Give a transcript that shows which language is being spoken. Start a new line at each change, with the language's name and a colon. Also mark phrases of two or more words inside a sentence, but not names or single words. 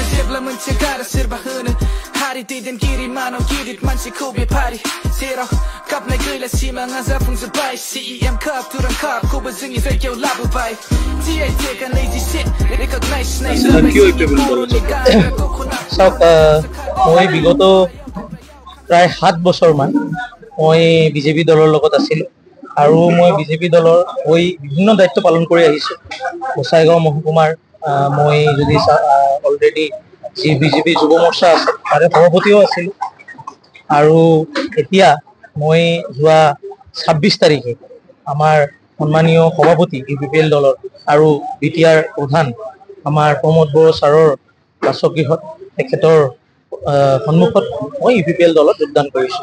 Bodo: जेब्ला मोनसे गारा सोरबा होनो हारि दैदेनगिरि मानाव गिदिर मानसिखौ बे फारि जेराव गाबनाय गैला सिमाङा जाफुंजोब्बाय CEM काप दुरान कापखौबो जोंनि जायगायाव लाबोबाय TI टेकआ 27 रेकगनाइजेसन
Assamese: মই বিগত প্ৰায় 7 বছৰমান মই বিজেপি দলৰ লগত আছিলোঁ আৰু মই বিজেপি দলৰ হৈ বিভিন্ন দায়িত্ব পালন কৰি আহিছোঁ। গোসাইগাঁও মহকুমাৰ মই যদি অলৰেডি যি বিজেপি যুৱ মৰ্চা আছে তাৰে সভাপতিও আছিলোঁ আৰু এতিয়া মই যোৱা 26 তাৰিখে আমাৰ সন্মানীয় সভাপতি UPPL দলৰ আৰু BTR প্ৰধান আমাৰ প্ৰমোদ বড়ো ছাৰৰ বাসগৃহত তেখেতৰ সন্মুখত মই UPPL দলত যোগদান কৰিছোঁ।